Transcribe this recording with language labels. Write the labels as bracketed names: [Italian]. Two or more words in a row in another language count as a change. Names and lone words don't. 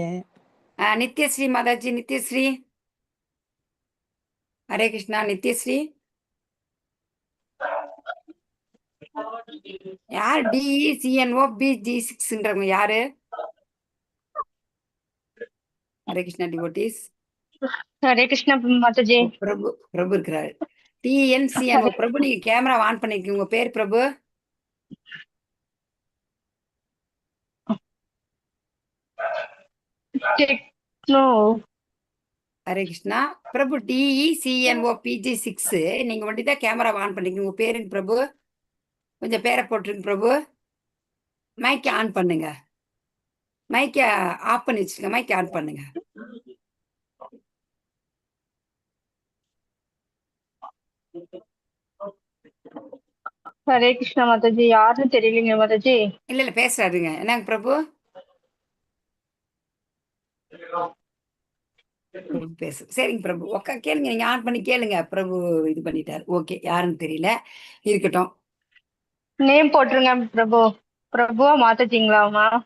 [Tamil] நித்யஸ்ரீ மாதாஜி, நித்யஸ்ரீ. ஹரே கிருஷ்ணா. நித்யஸ்ரீ யார்? DECNO BG6ன்றவங்க யாரு? ஹரே கிருஷ்ணா டிவோட்டீஸ். [Hindi] हरे कृष्णा माता जी। [Tamil] பிரபு இருக்கிறாரு. TNCNO பிரபு. நீங்க [English] camera on [Tamil] பண்ணிருக்கீங்க. உங்க பேர் பிரபு? ஹரே கிருஷ்ணா. பிரபு DECNO PG6. நீங்க வண்டிதான் [English] camera on [Tamil] பண்ணிருக்கீங்க. உங்க பேருங்க பிரபு? கொஞ்சம் பேரை போட்டுருங்க பிரபு. மைக்கை ஆன் பண்ணுங்க. மைக்கை ஆஃப் பண்ணி வச்சுங்க. மைக்கை ஆன் பண்ணுங்க. [Hindi] हरे कृष्णा माता जी। [Tamil] யாருன்னு தெரியலங்க மாதா ஜி. இல்ல பேசுறாருங்க. என்னங்க பிரபு? பேசு. சரிங்க பிரபு. கேளுங்க. நீங்க ஆன் பண்ணி கேளுங்க. பிரபு இது பண்ணிட்டாரு. ஓகே, யாருன்னு தெரியல, இருக்கட்டும். நேம் போட்டுருங்க பிரபு. பிரபுவா மாதாஜிங்களாமா?